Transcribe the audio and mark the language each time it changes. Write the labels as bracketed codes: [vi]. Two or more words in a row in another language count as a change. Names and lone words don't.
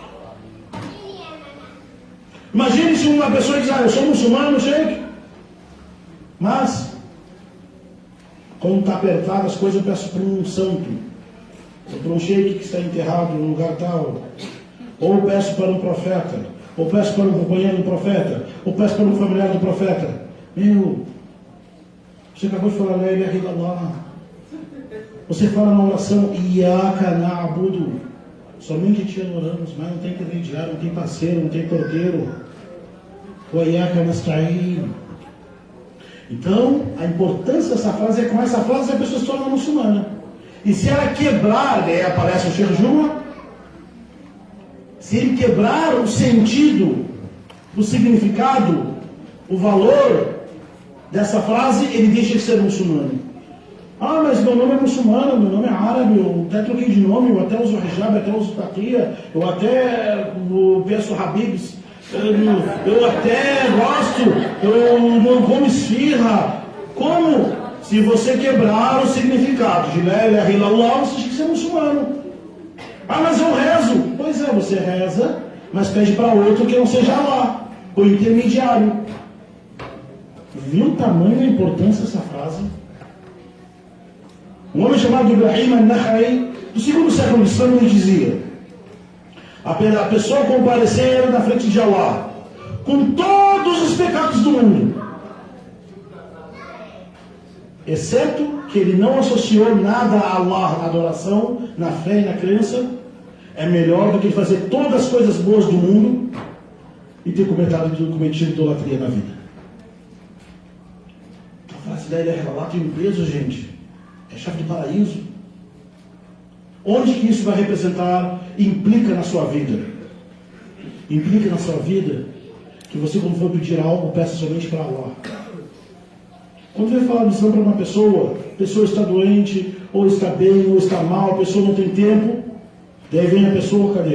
[pt] Imagine se uma pessoa diz: eu sou muçulmano, Sheik, mas quando está apertado as coisas, eu peço para um santo, ou para um Sheik que está enterrado num lugar tal, ou eu peço para um profeta, ou peço para um companheiro do profeta, ou peço para um familiar do profeta. Você acabou de falar [ar] لا إله إلا الله. [pt] Você fala na oração [ar] إياك نعبد, [pt] somente te adoramos, mas não tem intermediário, não tem parceiro, não tem porteiro. [ar] وإياك نستعين. [pt] Então, a importância dessa frase é que com essa frase a pessoa se torna muçulmana. E se ela quebrar, daí aparece o Sheikh Juma, se ele quebrar o sentido, o significado, o valor dessa frase, ele deixa de ser muçulmano. Ah, mas meu nome é muçulmano, meu nome é árabe, eu até troquei de nome, eu até uso hijab, até uso taqiyya, eu até peço habibs, eu até gosto, eu não como esfirra. Como? Se você quebrar o significado de [ar] لا إله إلا الله, [pt] você tem que ser muçulmano. Ah, mas eu rezo. Pois é, você reza, mas pede para outro que não seja Allah, o intermediário. Viu o tamanho e a importância dessa frase? Um homem chamado Ibrahim al-Nakhai, do segundo século do Islã, ele dizia: a pessoa comparecer na frente de Allah com todos os pecados do mundo, exceto que ele não associou nada a Allah na adoração, na fé e na crença, é melhor do que fazer todas as coisas boas do mundo e ter cometido idolatria na vida. A frase da [ar] إله إلا الله [pt] tem um peso, gente. É chave de paraíso. Onde que isso vai representar? Implica na sua vida. Implica na sua vida que você, quando for pedir algo, peça somente para Allah. Quando vai falar missão para uma pessoa, a pessoa está doente, ou está bem, ou está mal, a pessoa não tem tempo, daí vem a pessoa, cadê?